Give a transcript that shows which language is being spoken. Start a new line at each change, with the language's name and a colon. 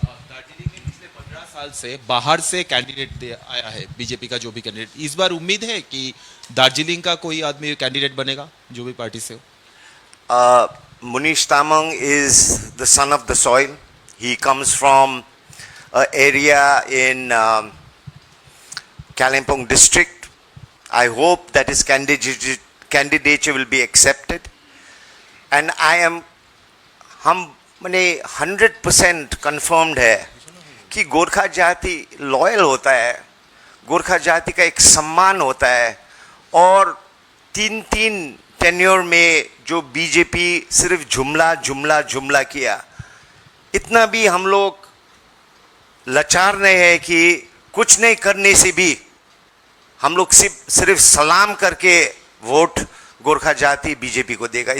Hindi: दार्जिलिंग में पिछले 15 साल से बाहर से कैंडिडेट आया है बीजेपी का, जो भी कैंडिडेट, इस बार उम्मीद है कि दार्जिलिंग का कोई आदमी कैंडिडेट बनेगा जो भी पार्टी से हो?
English: Munish Tamang is the son of the soil. He comes from an area in Kalimpong district. I hope that his candidature will be accepted.
Hindi: And हम मने
English: 100% confirmed
Hindi: है कि गोरखा जाति लॉयल होता है, गोरखा जाति का एक सम्मान होता है, और 3 टेन्योर में जो बीजेपी सिर्फ जुमला किया, इतना भी हम लोग लाचार नहीं है कि कुछ नहीं करने से भी हम लोग सिर्फ सलाम करके वोट गोरखा जाति बीजेपी को देगा.